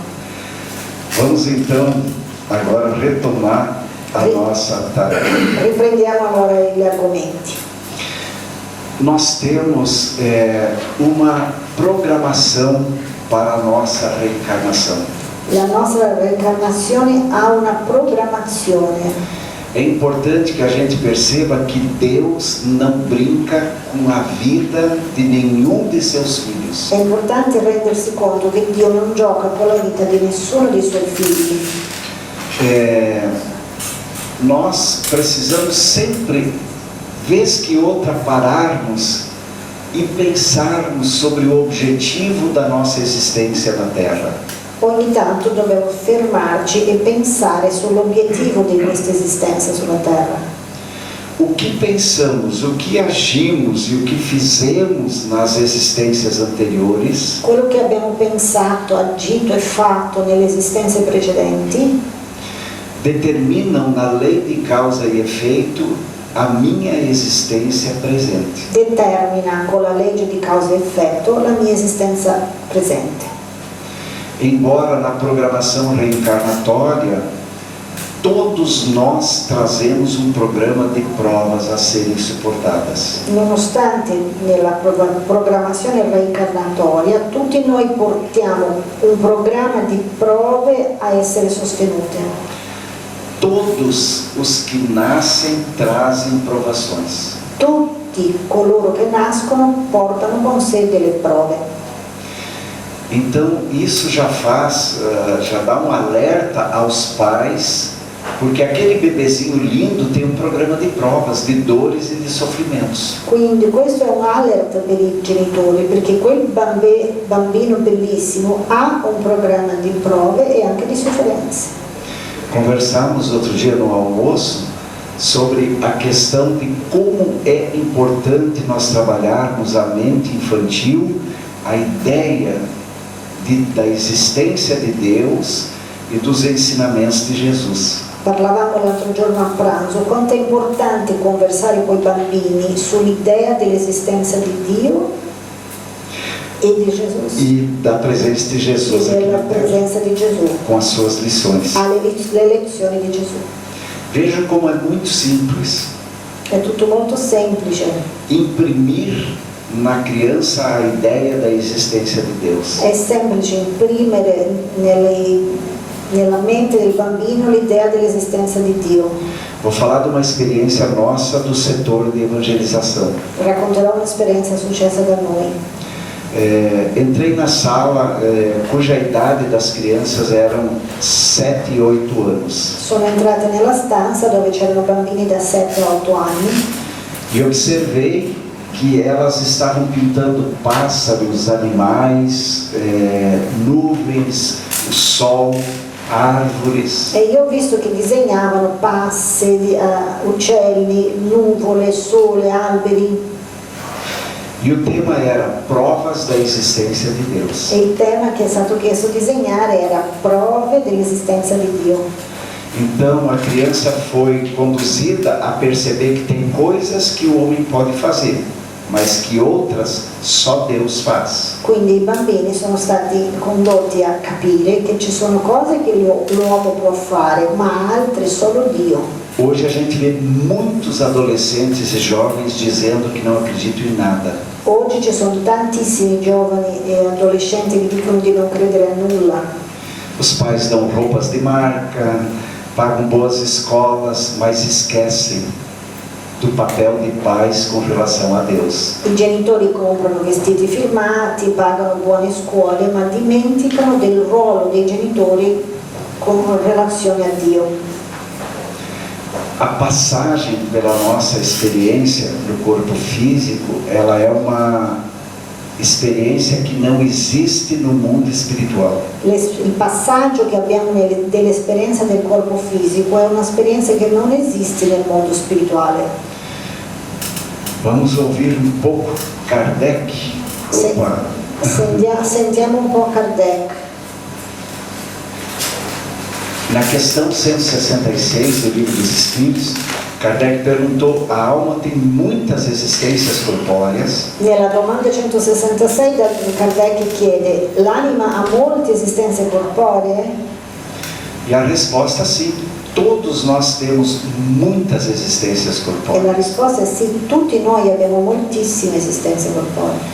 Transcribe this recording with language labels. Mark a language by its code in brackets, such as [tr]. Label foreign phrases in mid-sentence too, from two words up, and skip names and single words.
[pt] Vamos então agora retomar a nossa tarefa. [it] Riprendiamo allora gli argomenti. [pt] Nós temos uma programação para a nossa reencarnação. [it] La nostra reincarnazione ha una programmazione. [pt] É importante que a gente perceba que Deus não brinca com a vida de nenhum de seus filhos. [it] È importante rendersi conto che Dio non gioca con la vita di nessuno dei suoi figli. [pt] Nós precisamos sempre, vez que outra, pararmos e pensarmos sobre o objetivo da nossa existência na Terra. [it] Ogni tanto dobbiamo fermarci e pensare sull'obiettivo di questa esistenza sulla Terra. [pt] O que pensamos, o que agimos e o que fizemos nas existências anteriores [it] Quello che abbiamo pensato, agito e fatto nelle esistenze precedenti [pt] determinam na lei de causa e efeito a minha existência presente. [it] determina con la legge di causa e effetto la mia esistenza presente. [pt] Embora na programação reencarnatória todos nós trazemos um programa de provas a serem suportadas. [it] Nonostante nella programmazione reincarnatoria tutti noi portiamo un programma di prove a essere sostenute. [pt] Todos os que nascem trazem provações. [it] Tutti coloro che nascono portano con sé delle prove. [pt] Então isso já dá um alerta aos pais, porque aquele bebezinho lindo tem um programa de provas, de dores e de sofrimentos. [it] Quindi questo è un alert per i genitori, perché quel bambino bellissimo ha un programma di prove e anche di sofferenze. [pt] Conversamos outro dia no almoço sobre a questão de como é importante nós trabalharmos a mente infantil, a ideia da existência de Deus e dos ensinamentos de Jesus. [it] Parlavamo l'altro giorno a pranzo quanto è importante conversare con i bambini sull'idea dell'esistenza di Dio e di Gesù [pt] E da presença de Jesus e aqui [it] della [pt] na Terra, [it] presenza di Gesù, [pt] com as suas lições. [it] le lezioni di Gesù. [pt] Veja como é muito simples [it] È tutto molto semplice. [pt] imprimir na criança a ideia da existência de Deus. [it] È semplice imprimere nella mente del bambino l'idea dell'esistenza di Dio. [pt] Vou falar de uma experiência nossa do setor de evangelização. [it] Racconterò un'esperienza successa da noi. [pt] Entrei na sala cuja idade das crianças eram 7 e 8 anos. [it] Sono entrata nella stanza dove c'erano bambini da 7 a 8 anni [pt] E observei que elas estavam pintando pássaros, animais, nuvens, o sol. árvores. [it] E io ho visto che disegnavano passi, uccelli, nuvole, sole, alberi. [pt] E o tema era provas da existência de Deus. [it] E il tema che è stato chiesto disegnare era prove dell'esistenza di Dio. [pt] Então a criança foi conduzida a perceber que tem coisas que o homem pode fazer, mas que outras só Deus faz. [it] Quindi i bambini sono stati condotti a capire che ci sono cose che l'uomo può fare, ma altre solo Dio. [pt] Hoje a gente vê muitos adolescentes e jovens dizendo que não acreditam em nada. [it] Oggi ci sono tantissimi giovani e adolescenti che dicono di non credere a nulla. [pt] Os pais dão roupas de marca, pagam boas escolas, mas esquecem do papel de pais com relação a Deus. [it] I genitori comprano vestiti firmati, pagano buone scuole, ma dimenticano del ruolo dei genitori con relazione a Dio. [pt] A passagem pela nossa experiência do corpo físico, ela é uma experiência que não existe no mundo espiritual. [it] Il passaggio che abbiamo dell'esperienza del corpo fisico è un'esperienza che non esiste nel mondo spirituale. [pt] Vamos ouvir um pouco Kardec. [it] Sentiamo un po' Kardec. [pt] Na questão 166 do Livro dos Espíritos, Kardec perguntou: a alma tem muitas existências corpóreas? [it] Nella domanda 166 Kardec chiede: l'anima ha molte esistenze corporee? [pt] E a resposta sim, todos nós temos muitas existências [it] E [pt] corpóreas. [it] la risposta è sì, tutti noi abbiamo moltissime esistenze corporee.